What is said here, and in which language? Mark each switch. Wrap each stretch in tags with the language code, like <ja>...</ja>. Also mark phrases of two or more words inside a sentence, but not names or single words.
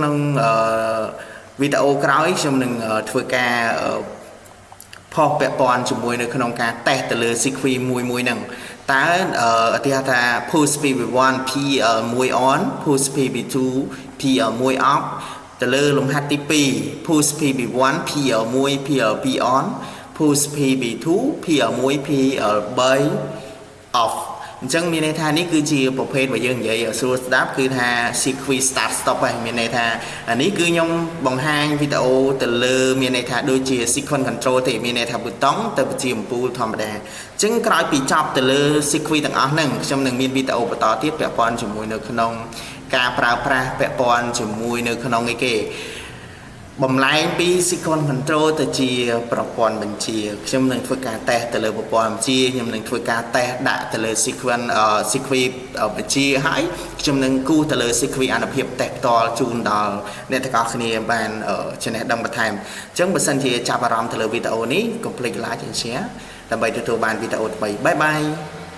<km>ក្នុងវីដេអូក្រោយខ្ញុំនឹងធ្វើការផុសពាក់ព័ន្ធជាមួយនៅក្នុងការតេស្តទៅលើ sequence មួយហ្នឹងតើឧទាហរណ៍ថា</km> <en>push PV1 P1 on push PV2 P1 off</en> <km>ទៅលើលំហាត់ទី2</km> <en>push PV1 P1 P2 on push PV2 P1 P3 off</en> <km>អញ្ចឹងមានន័យថានេះគឺជាប្រភេទដែលយើងនិយាយស្រួលស្ដាប់គឺថា</km> <en>sequence start stop</en> <km>ហើយមានន័យថាអានេះគឺខ្ញុំបង្ហាញវីដេអូទៅលើមាន ន័យថាដូចជា</km> <en>sequence control</en> <km>ទេមានន័យថាប៊ូតុងទៅជាអំពូលធម្មតាអញ្ចឹងក្រោយពីចប់ទៅលើ sequence ទាំងអស់ហ្នឹងខ្ញុំនឹង មានវីដេអូបន្តទៀតពាក់ព័ន្ធជាមួយនៅក្នុងការប្រើប្រាស់ពាក់ព័ន្ធជាមួយនៅក្នុងអីគេបំលែងពី</km> <en>sequence control</en> <km>ទៅជាប្រព័ន្ធបញ្ជាខ្ញុំនឹងធ្វើការតេស្តទៅលើប្រព័ន្ធបញ្ជាខ្ញុំនឹងធ្វើការតេស្តដាក់ទៅលើ sequence បញ្ជាហើយខ្ញុំនឹងគូសទៅលើ sequence អានុភាពតេស្តផ្ទាល់ជូនដល់អ្នកទាំងអស់គ្នាបានចំណេះដឹងបន្ថែមអញ្ចឹងបើសិនជាចាប់អារម្មណ៍ទៅលើវីដេអូនេះកុំភ្លេច</km> <en>like and share</en> <km>ដើម្បីទទួលបានវីដេអូថ្មី</km> <en>bye bye</en>